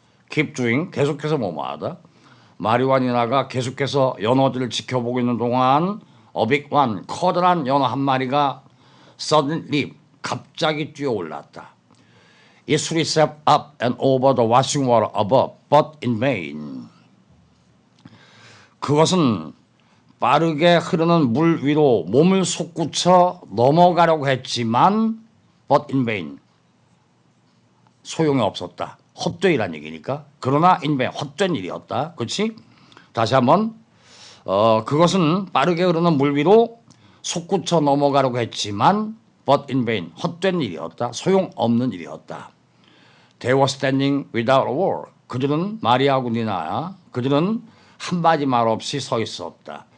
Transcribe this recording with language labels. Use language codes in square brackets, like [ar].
[en] keep doing [ko] 계속해서 뭐뭐 하다. 마리와 니나가 계속해서 연어들을 지켜보고 있는 동안 [en] a big one [ko] 커다란 연어 한 마리가 suddenly 갑자기 뛰어올랐다. [en] It swept up and over the washing water above, but in vain. [ko] 그것은 빠르게 흐르는 물 위로 몸을 솟구쳐 넘어가려고 했지만 [en] but in vain. [ko] 소용이 없었다. 헛되이란 얘기니까. 그러나 in vain. 헛된 일이었다. 그렇지? 다시 한번 그것은 빠르게 흐르는 물 위로 솟구쳐 넘어가려고 했지만 [en] but in vain. [ko] 헛된 일이었다. 소용없는 일이었다. [en] They were standing without a word. [ko] 그들은 마리아하고 니나야. 그들은 한마디 말 없이 서 있었다.